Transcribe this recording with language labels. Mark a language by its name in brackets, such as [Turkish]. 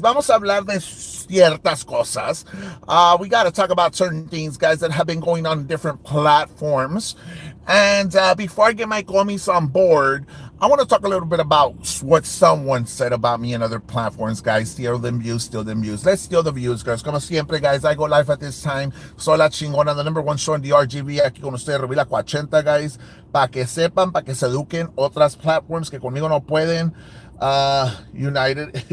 [Spanish] Vamos a hablar de ciertas cosas. [English] We got to talk about certain things, guys, that have been going on different platforms. And before I get my commies on board, I want to talk a little bit about what someone said about me and other platforms, guys. Steal them views. Let's steal the views, guys. [Spanish] Como siempre, [English] guys, I go live at this time. [Spanish] Soy la chingona, [English] the number one show in the RGB. [Spanish] Aquí con ustedes, [English] Revila 80, guys. [Spanish] Para que sepan, para que se eduquen otras platforms que conmigo no pueden. United.